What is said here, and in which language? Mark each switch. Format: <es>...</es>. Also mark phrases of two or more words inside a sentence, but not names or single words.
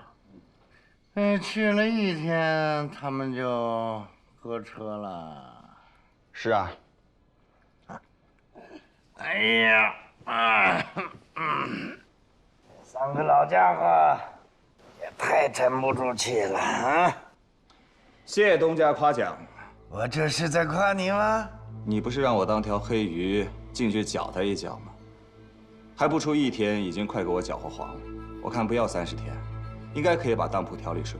<zh>哎，去了一天，他們就搁車了。是啊。哎呀，三個老家伙也太沉不住氣了啊！謝謝東家誇獎。我這是在誇你嗎？你不是讓我當條黑魚進去攪他一攪嗎？還不出一天，已經快給我攪和黃了。我看不要30天，應該可以把當鋪調理順。</zh>